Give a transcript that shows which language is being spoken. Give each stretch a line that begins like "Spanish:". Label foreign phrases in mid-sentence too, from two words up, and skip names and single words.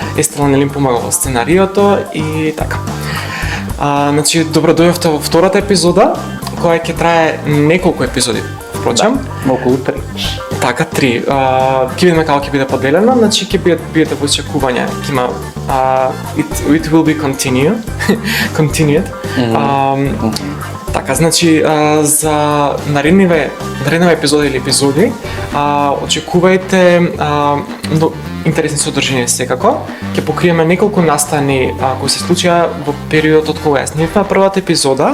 Macedonian: Естела нели помага во сценариото и така. Значи добродојавте во втората епизода, која ќе трае неколку епизоди. Впрочем, околу 3. Така, 3. Ќе видиме како ќе биде поделено, значи ќе бидете во очекување, ќе има
English: it will be continued.
Macedonian: Така, значи за наредниве епизоди или епизоди очекувајте интересни содржини секако. Ќе покриеме неколку настани кои се случија во периодот кога ја снимавме првата епизода.